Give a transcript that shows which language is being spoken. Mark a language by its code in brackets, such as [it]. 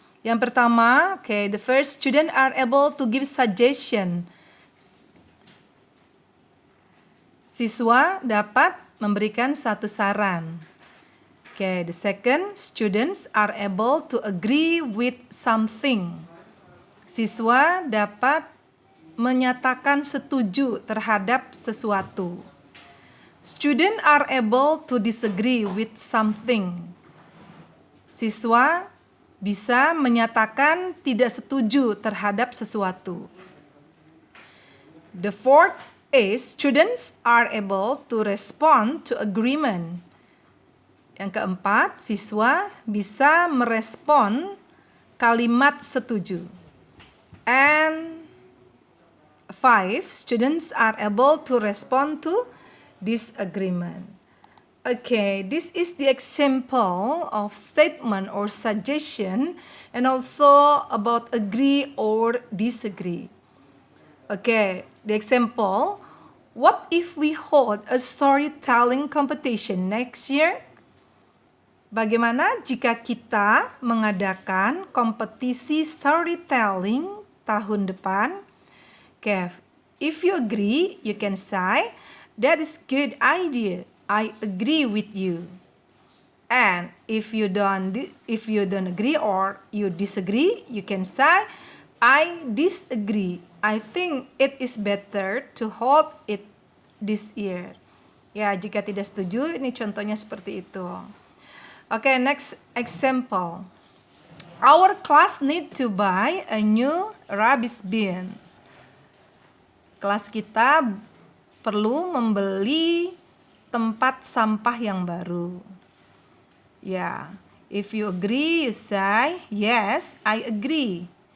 [id] Yang pertama, [en] okay, the first student are able to give suggestion. [id] Siswa dapat memberikan satu saran. [en] Okay, the second, students are able to agree with something. [id] Siswa dapat menyatakan setuju terhadap sesuatu. [en] Students are able to disagree with something. [id] Siswa bisa menyatakan tidak setuju terhadap sesuatu. [en] The fourth is students are able to respond to agreement. [id] Yang keempat, siswa bisa merespon kalimat setuju. [en] And 5, students are able to respond to disagreement. Okay, this is the example of statement or suggestion and also about agree or disagree. Okay, the example, what if we hold a storytelling competition next year? [id] Bagaimana jika kita mengadakan kompetisi storytelling tahun depan? [en] Okay, if you agree, you can say, that is good idea. I agree with you. And if you don't agree or you disagree, you can say, I disagree. I think it is better to hold it this year. [id] Ya, jika tidak setuju, ini contohnya seperti itu. [en] Okay, next example. Our class need to buy a new rubbish bin. [id] Kelas kita perlu membeli tempat sampah yang baru. [en] Ya, if you agree, you say, yes, I agree.